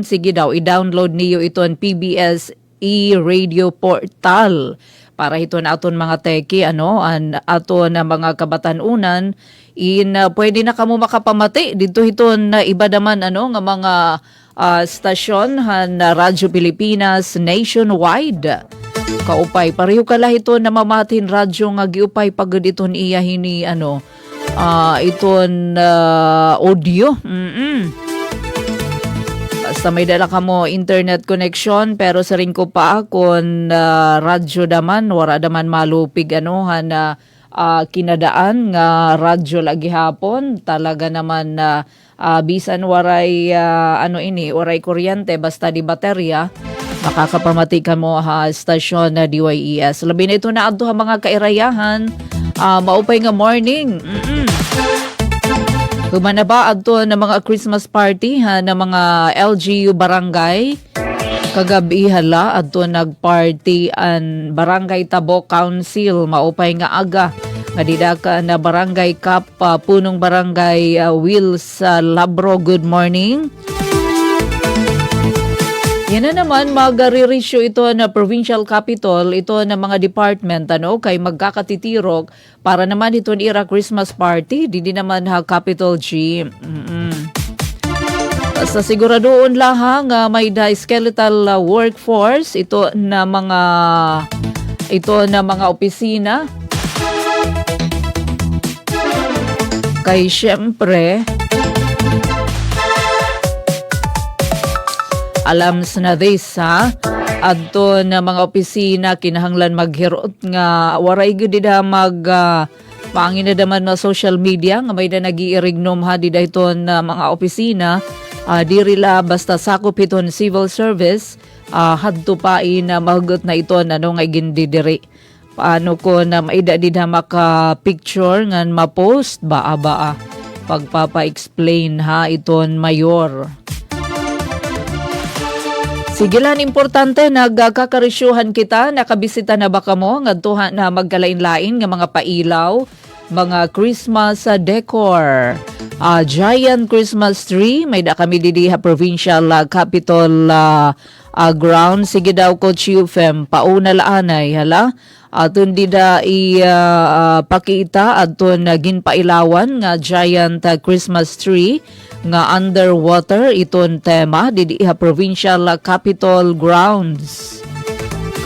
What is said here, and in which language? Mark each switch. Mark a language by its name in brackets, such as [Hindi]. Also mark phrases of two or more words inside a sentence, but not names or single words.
[Waray] Sige daw, i-download niyo iton PBS [English] e-radio portal [Waray] para ito na aton mga teki aton na mga kabatanunan pwede na kamo makapamati dito hiton na iba naman nga mga stasyon na Radyo Pilipinas nationwide. Kaupay pareho kala ito na mamatin radyo nga giupay pagod iton iya hini iton audio. Basta may dala ka mo [English] internet connection [Waray] pero sa rin ko pa kung radyo daman wala daman malupig na kinadaan nga radyo lagi hapon talaga naman bisan waray waray kuryente basta di baterya makakapamatikan mo stasyon na DYES. Labi na ito na adto mga kairayahan. Maupay nga morning. Humana ba adto na mga [English] Christmas party [Waray] na mga LGU barangay? Kagabi hala adto nagparty an Barangay Tabo Council. Maupay nga aga. Madidaka na Barangay Cup punong Barangay Wills Labro. [English] Good morning. [Waray] Yan na naman, mag-re-ratio ito na [English] provincial capital, [Waray] ito na mga department, kay magkakatitirok para naman ito ira [English] Christmas party, [Waray] di naman capital G. Sa siguradoon lang may [English] skeletal workforce, [Waray] ito na mga opisina. Kay syempre, alams na this adto na mga opisina kinahanglan maghirot nga waray gud da pangin na daman na [English] social media [Waray] nga may da nagiirignom di dayton na mga opisina dirila basta sakop iton [English] civil service [Waray] hadto pa na mahugot na iton nga gindidiri paano ko na maida di da maka picture ngan ma-post baa pagpapa-explain iton mayor. Sige lang, importante, nagkakarisyuhan kita, nakabisita na ba kamo, ngadtuhan na magkalain-lain ng mga pailaw, mga [English] Christmas decor, giant Christmas tree, [Waray] may da kami didiha [English] provincial capital ground. [Waray] Sige daw, Coach Euphem, pauna laanay, hala? Atun di da pakita, atun ginpailawan nga [English] giant Christmas tree, [Waray] nga underwater iton tema didiha [English] provincial capital grounds.